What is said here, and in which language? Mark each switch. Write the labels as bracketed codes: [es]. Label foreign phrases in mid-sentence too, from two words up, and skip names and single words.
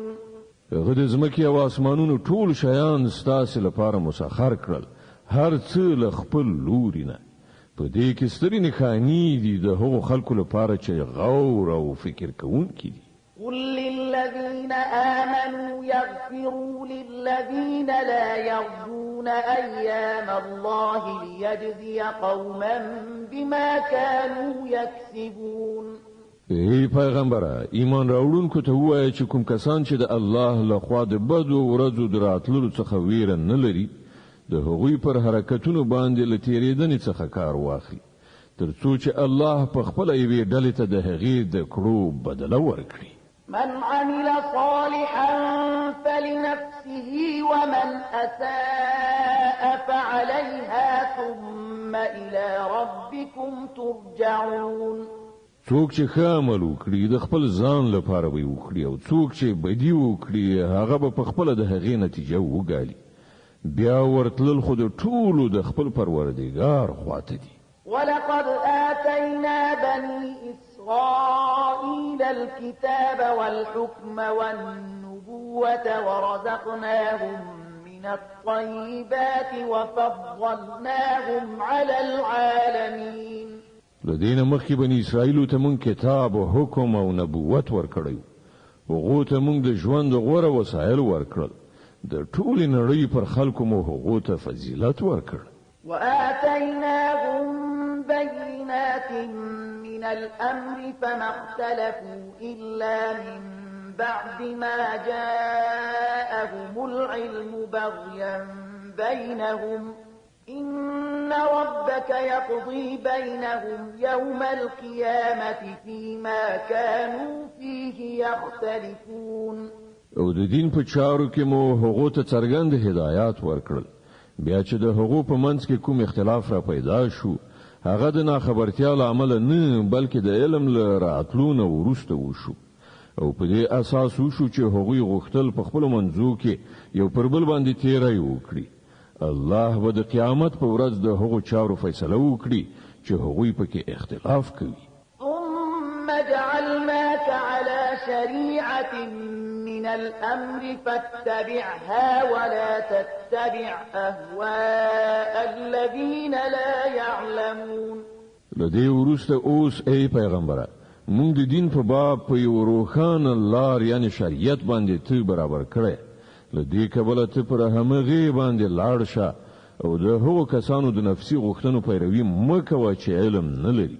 [ps] هغه د ځمکې او اسمانونو ټول شیان ستاسو لپاره مسخر کړل هر څه له خپل لوري نه. په دې کې سترې نښانې دي د هغو خلکو لپاره چې غور او فکر کوونکي دي. [ar] قل للذين آمنوا يغفروا للذين لا يرجون أيام الله ليجزي قوما بما كانوا يكسبون. [ps] ای پیغمبره ایمان راوړونکو ته وایي چې کوم کسان چې د الله له خوا د بدو ورځو دراتلو څخه ویره نه لري د هغوی پر حرکتونو باندې له تیریدنې څخه کار واخلي ترڅو چې الله په خپله یوې ډلې ته د هغې د کړو بدله ورکړي. [ar] من عمل صالحا فلنفسه ومن أساء فعليها ثم إلى ربكم ترجعون. [ps] څوک چې ښه عمل وکړي د خپل ځان لپاره به وکړي او څوک چې بدي وکړي هغه به په خپله د هغې نتیجه وګالي. بیا ورتلل خو د ټولو د خپل پروردګار خواته دي. [ar] ولقد آتينا بني إسرائيل الكتاب والحكم والنبوة ورزقناهم من الطيبات وفضلناهم على العالمين. [ps] لدينا مخي بني إسرائيل تمون كتاب وحكم او نبوت ورکړیو. هغه ته مونږ د ژوند غوره وسایل ورکړل. د ټولې نړۍ پر خلکو مو هغه ته فضیلت ورکړ. [ar] وآتيناهم بينات من الأمر فما اختلفوا إلا من بعد ما جاءهم العلم بغيا بينهم إن ربك يقضي بينهم يوم القيامة فيما كانوا فيه يختلفون. [ps] او د دین په چارو کې مو هغه ته څرګند هدایات ورکړل. بیا چې د هغو په منځ کې کوم اختلاف را پیدا شو هغه د ناخبرتیا له امله نه بلکې د علم له راتلو نه وروسته وشو او په دې اساس وشو چې هغوی غوښتل په خپل منځو کې یو پر بل باندې تیری وکړي. الله به د قیامت په ورځ د هغو چارو فیصله وکړي چې هغوی پکې اختلاف کوي. [ar] ثم جعلناك على شريعة من الأمر فاتبعها ولا تتبع أهواء الذين لا يعلمون. [ps] لدې ورسته اوس ای پیغمبره موږ د دین په باب په یو روښانه لار یعنی شریعت باندې ته برابر کړې. لدې کبله ته پر همغه باندې لاړ شه او د هغو کسانو د نفسي غوښتنو پیروي مکوه چې علم نه لري.